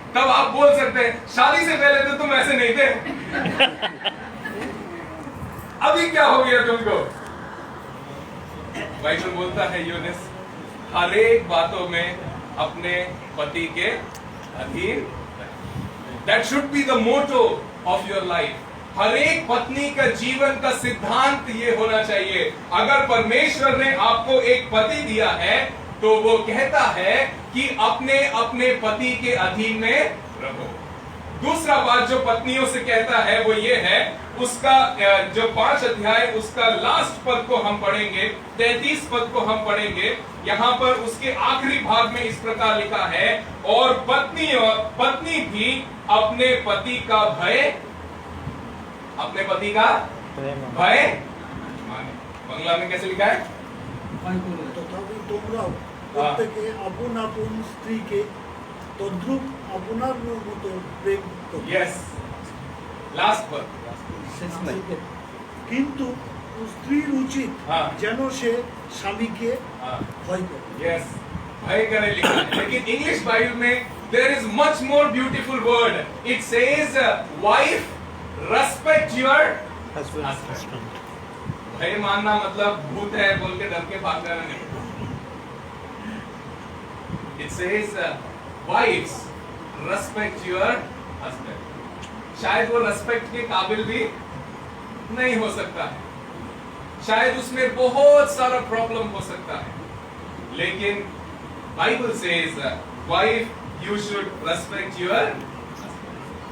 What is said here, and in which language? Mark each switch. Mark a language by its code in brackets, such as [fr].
[hi] तब आप बोल सकते हैं शादी से पहले तो तुम ऐसे नहीं थे, अभी क्या हो गया तुमको? बाइबल बोलता है यूनिस हर एक बातों में अपने पति के अधीन। [en] That should be the motto of your life. [hi] हर एक पत्नी का जीवन का सिद्धांत ये होना चाहिए। अगर परमेश्वर ने आपको एक पति दिया है तो वो कहता है कि अपने अपने पति के अधीन में रहो। दूसरा बात जो पत्नियों से कहता है वो ये है, उसका जो 5 अध्याय उसका लास्ट पद को हम पढ़ेंगे, 33 पद को हम पढ़ेंगे। यहाँ पर उसके आखिरी भाग में इस प्रकार लिखा है, और पत्नी भी अपने पति का भय, अपने पति का भय माने। बांग्ला में कैसे लिखा है? [bn] তথাপি তোমরাও প্রত্যেকে আপন আপন স্ত্রীকে তদ্রূপ আপনার মতো প্রেম করো। [hi] यस, लास्ट पद। [bn] কিন্তু স্ত্রীর উচিত [hi] हाँ। [bn] যেন সে স্বামীকে [hi] हाँ। [bn] ভয় করে। [hi] यस, भय करे लिखा है। लेकिन इंग्लिश बाइबल में [en] there is much more beautiful word. It says, wife, respect your husband. [hi] भाई मानना मतलब भूत है बोल के डर के भाग जाना नहीं. [en] It says, wives, respect your husband. [hi] शायद वो रेस्पेक्ट के काबिल भी नहीं हो सकता है, शायद उसमें बहुत सारा प्रॉब्लम हो सकता है, लेकिन [en] Bible says wife you should respect your husband.